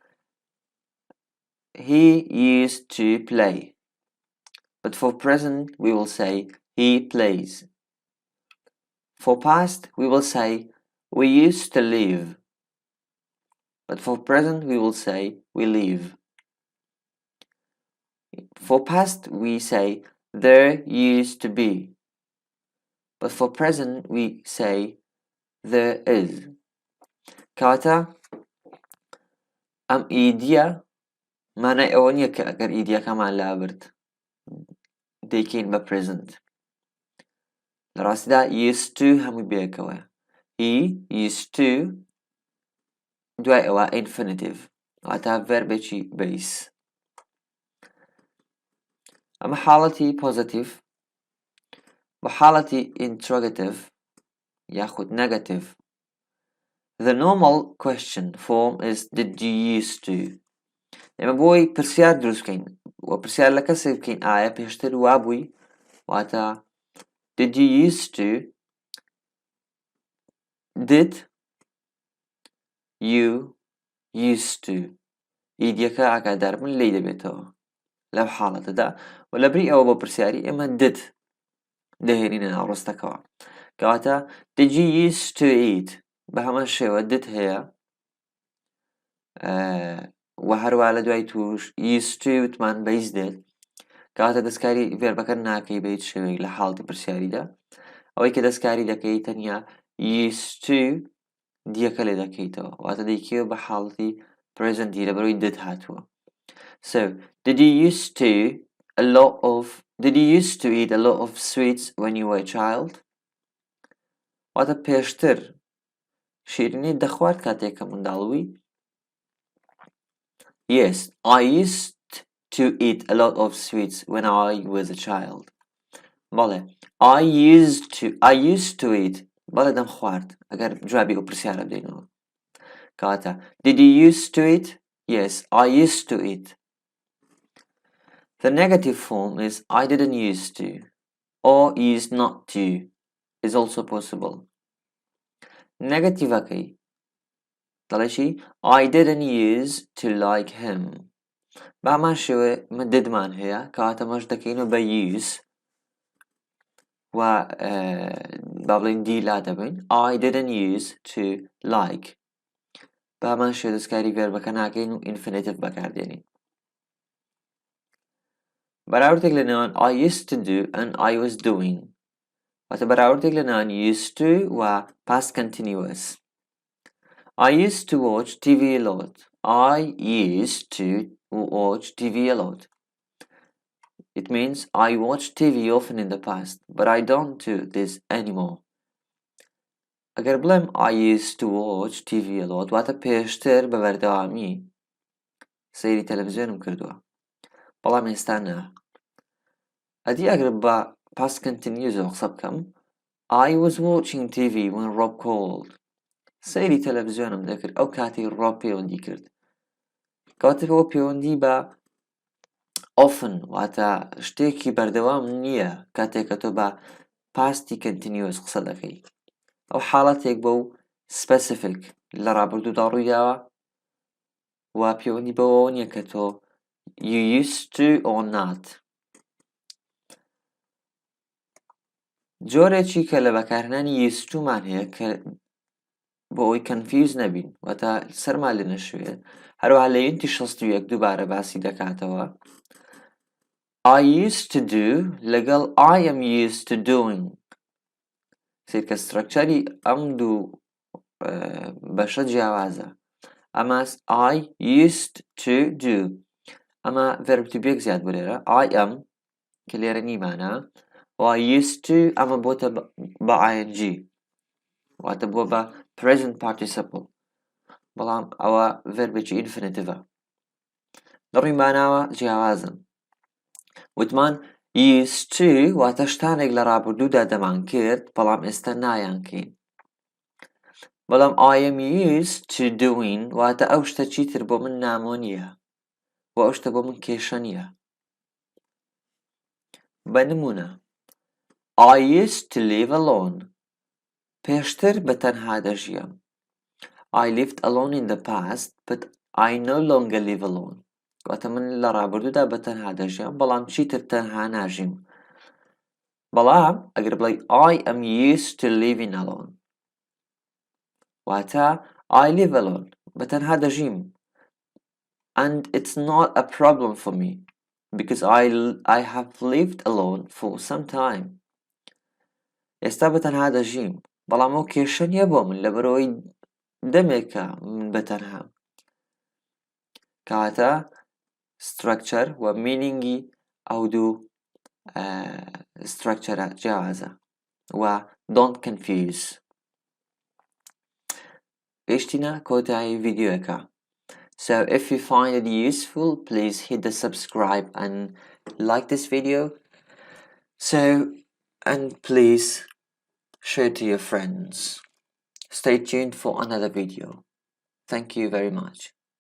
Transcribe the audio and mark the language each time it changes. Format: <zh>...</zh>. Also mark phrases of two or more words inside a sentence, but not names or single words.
<en>he used to play but for present we will say he plays for past we will say we used to live but for present we will say we live for past we say there used to be but for present we say there is کەواتە</en> <ckb>ئەم ئیدیە مانای ئەوە نییە کە ئەگەر ئیدیەکەمان لابرد دەیکەین بە present لە ڕاستیدا</ckb> <en>used to</en> <ckb>هەمووی بەیەکەوە</ckb> <en>he used to</en> <ckb>دوای ئەوە infinitive واتە ڤەربێکی base ئەمە حاڵەتی positive بە حاڵەتی interrogative یاخود negative</ckb> <en>the normal question form is did you used to</en> <ckb>ئێمە بۆی پرسیار دروست بکەین و پرسیار لە کەسێک بکەین ئایا پێشتر وابووی واتە</ckb> <en>did you used to did you used to</en> <ckb>ئیدیەکە ئاگاداربوون لێی دەبێتەوە لەو حاڵەتەدا و لەبری ئەوە بۆ پرسیاری ئێمە did دەهێنینە ناوڕستەکەوە کەواتە</ckb> <en>did you used to eat</en> <ckb>بە هەمان شێوە did هەیە و هەروە لە دوای توش</ckb> <en>used to</en> <ckb>وتمان بەیز دێت کەواتە دەستکاری ڤێربەکە ناکەی بە هیچ شێوەیەک لە حاڵەتی پرسیاریدا ئەوەی کە دەستکاری دەکەی تەنیا</ckb> <en>used to</en> <ckb>دیەکە لێ دەکەیتەوە واتە دەیکەوە بە حاڵەتی presenti لەبەرەوەی did هاتووە</ckb> <en>so did you used to eat a lot of sweets when you were a child</en> <ckb>واتە پێشتر شیرینی دەخوارد کاتێک کە منداڵ</ckb> <en>yes I used to eat a lot of sweets when I was a child بەڵێ I used to eat</en> <ckb>بەڵێ دەم خوارد ئەگەر جوابی ئەو پرسیارە بدەینەوە کەواتە</ckb> <en>did you used to eat yes I used to eat the negative form is I didn't used to or used not to is also possible</en> <ckb>negative-ەکەی دەڵێشی</ckb> <en>I didn't use to like him</en> <ckb>بامان شێوە ددمان هەیە کەواتە مەش دەکەینەوە بە</ckb> <en>use</en> <ckb>و با بڵێن دیلا دەبین</ckb> <en>I didn't use to like</en> <ckb>بامان شێوە دەستکاری ڤێربەکە ناکەین و infinitive بەکاردێنین بەراوردێک لە نێوان</ckb> <en>I used to do and I was doing</en> <ckb>واتە بەراوردێک لە نێوان</ckb> <en>used to و past continuous I used to watch TV a lot I used to watch TV a lot it means I watched TV often in the past but I don't do this anymore</en> <ckb>ئەگەر بڵێم</ckb> <en>I used to watch TV a lot</en> <ckb>واتە پێشتر بە بەردەوامی سەیری تەلەڤیزیۆنم کردووە بەڵام ئێستا نا ئەدی ئەگەر بە</ckb> <en>past continuous</en> <ckb>قسە بکەم</ckb> <en>I was watching TV when Rob called</en> <ckb>سەیری تەلەڤیزیۆنم دەکرد ئەو کاتی ڕۆب پەیوەندی کرد کەواتە ئەوە پەیوەندی بە often واتە شتێکی بەردەوام نییە کاتێککە تۆ بە پاستی continuous قسە دەکەی ئەو حاڵەتێک بەو specific لە ڕابردوودا ڕوویداوە و پەیوەندی بەوەوە نییە کە تۆ</ckb> <en>you used to or not</en> <ckb>جۆرێکی کە لە بەکارهێنانی</ckb> <en>used to</en> <ckb>مان هەیە کە بۆ ئەوەی کەنفیوز نەبین واتە سەرما لێ نەشوێت هەروەها لە یونتی 61 دووبارە باسی دەکاتەوە</ckb> <en>I used to do لەگەڵ I am used to doing</en> <ckb>سیرکە سترەکچەری ئەم دوو بەشە جیاوازە ئەمە</ckb> <en>I used to do ئەمە verb to be</en> <ckb>زیاد بۆ لێرە</ckb> <en>I am</en> <ckb>کە لێرە نیمانە و</ckb> <en>I used to</en> <ckb>ئەمە بۆتە بە ing واتە بووە بە present participle بەڵام ئەوە verبێکی infinitive دەڕووی ماناوە جیاوازن وتمان</ckb> <en>used to</en> <ckb>واتە شتانێک لە ڕابردوودا دەمان کرد بەڵام ئێستا نایانکەین بەڵام</ckb> <en>I am used to doing</en> <ckb>واتە ئەو شتە چیتر بۆ من نامۆ نییە و ئەو شتە بۆ من کێشە نییە بە نمونە</ckb> <en>I used to live alone</en> <ckb>پێشتر بە تەنها دەژیام</ckb> <en>I lived alone in the past but I no longer live alone</en> <ckb>واتە من لە ڕابردوودا بە تەنها دەژیام بەڵام چیتر تەنها ناژیم بەڵام ئەگەر بڵێ</ckb> <en>I am used to living alone</en> <ckb>واتە</ckb> <en>I live alone</en> <ckb>بە تەنها دەژیم</ckb> <en>and it's not a problem for me because I have lived alone for some time</en> <ckb>ئێستا بە تەنها دەژیم بەڵام ئەو کێشە نییە بۆ من لەبەرەوەی دەمێکە من بە تەنها کەواتە structure و meaningi ئەو دوو structure جیاوازە و</ckb> <en>don't confuse</en> <ckb>گەیشتینە کۆتایی ڤیدیۆەکە</ckb> <en>So if you find it useful, please hit the subscribe and like this video. And please share to your friends. Stay tuned for another video. Thank you very much.</en>